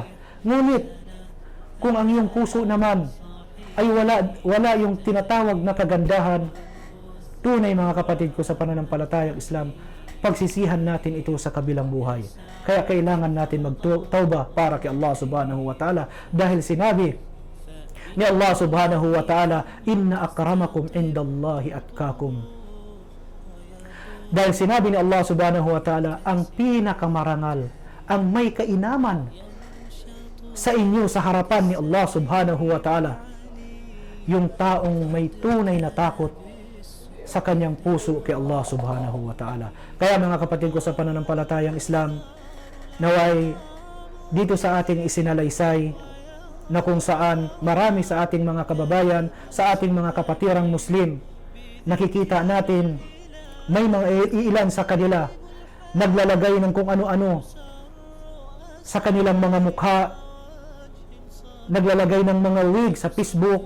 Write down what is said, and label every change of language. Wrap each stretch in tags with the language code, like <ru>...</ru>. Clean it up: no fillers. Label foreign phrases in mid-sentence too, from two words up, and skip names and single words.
<tl>Ngunit, kung ang iyong puso naman ay wala yung tinatawag na kagandahan, tunay mga kapatid ko sa pananampalatayang Islam, pagsisihan natin ito sa kabilang buhay. Kaya kailangan natin magtauba para kay Allah</tl> <ar>سبحانه وتعالى,</ar> <tl>dahil sinabi ni Allah</tl> <ar>سبحانه وتعالى, إن أكرمكم عند الله أتقاكم.</ar> <tl>Dahil sinabi ni Allah</tl> <ar>سبحانه وتعالى,</ar> <tl>ang pinakamarangal, ang may kainaman sa inyo sa harapan ni Allah</tl> <ar>سبحانه وتعالى,</ar> <tl>yung taong may tunay na takot sa kanyang puso kay Allah</tl> <ar>سبحانه وتعالى.</ar> <tl>Kaya mga kapatid ko sa pananampalatayang Islam, naway dito sa ating isinalaysay na kung saan marami sa ating mga kababayan, sa ating mga kapatirang Muslim, nakikita natin may mga iilan sa kanila naglalagay ng kung ano-ano sa kanilang mga mukha, naglalagay ng mga wig sa Facebook.</tl>